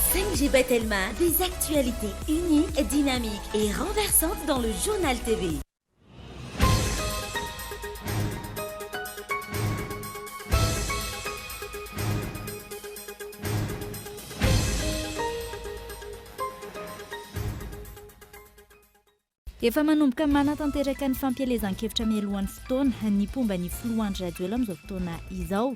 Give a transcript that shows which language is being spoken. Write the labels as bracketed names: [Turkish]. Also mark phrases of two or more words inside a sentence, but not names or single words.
[French] Angie Bettelma, des actualités uniques, dynamiques et renversantes dans le Journal TV. [Malagasy] Efa manomboka manatanteraka ny fampielezan-kevitra mialohan'ny fotoana ny pomba ny filohandry radioela amin'izao fotoana izao.